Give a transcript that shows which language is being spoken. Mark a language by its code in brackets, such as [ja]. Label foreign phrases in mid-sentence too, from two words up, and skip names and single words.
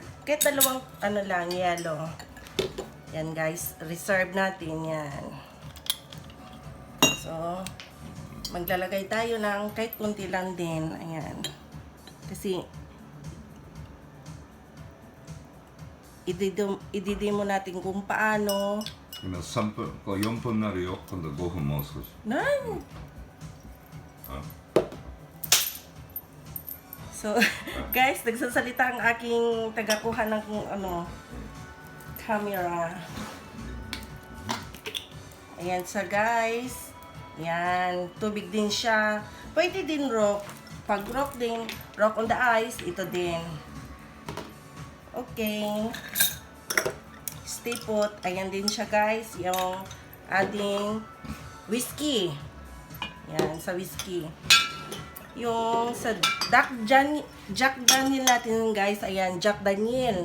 [tl] Kahit dalawang ano lang, yellow. Ayan guys, reserve natin yan. So, maglalagay tayo ng kahit kunti lang din. Ayan. Kasi, ididemo natin kung paano. [ja] 今3分、こう4分になるよ。今度5分もう少し。 Nan! [tl] So, guys, nagsasalita ang aking tagakuha ng camera. Ayan sa guys. Ayan, tubig din siya. Pwede din rock. Pag rock din, [en] rock on the ice, [tl] ito din. [en] Okay. Stay put. [tl] Ayan din siya guys, yung ating whiskey. Yan, sa whiskey. Yung sa Jack Daniel natin guys, ayan, Jack Daniel.